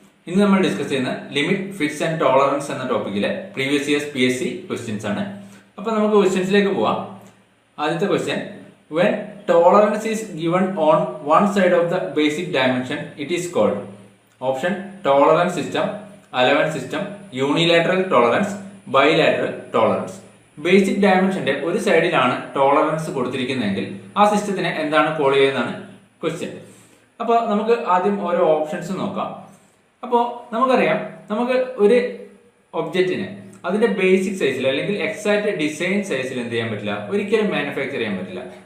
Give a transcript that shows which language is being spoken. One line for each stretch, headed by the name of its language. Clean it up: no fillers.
Malayalam: ഇന്ന് നമ്മൾ ഡിസ്കസ് ചെയ്യുന്ന ലിമിറ്റ്, ഫിറ്റ്സ് ആൻഡ് ടോളറൻസ് എന്ന ടോപ്പിക്കിലെ പ്രീവിയസ് ഇയേഴ്സ് PSC ക്വസ്റ്റ്യൻസ് ആണ്. അപ്പൊ നമുക്ക് ക്വസ്റ്റ്യൻസിലേക്ക് പോവാം. ആദ്യത്തെ question,
English: when tolerance is given on one side of the basic dimension, it is called option tolerance system, allowance system, unilateral tolerance, bilateral tolerance.
Malayalam: Basic ഡയമെൻഷന്റെ ഒരു സൈഡിലാണ് tolerance കൊടുത്തിരിക്കുന്നതെങ്കിൽ ആ സിസ്റ്റത്തിനെ എന്താണ് കോൾ ചെയ്യുന്നതാണ് ക്വസ്റ്റ്യൻ. അപ്പോൾ നമുക്ക് ആദ്യം ഓരോ ഓപ്ഷൻസ് നോക്കാം. അപ്പോൾ നമുക്കറിയാം, നമുക്ക് ഒരു ഒബ്ജക്റ്റിനെ അതിന്റെ ബേസിക് സൈസിൽ അല്ലെങ്കിൽ എക്സാക്ട് ഡിസൈൻ സൈസിൽ എന്ത് ചെയ്യാൻ പറ്റില്ല, ഒരിക്കലും മാനുഫാക്ചർ ചെയ്യാൻ പറ്റില്ല.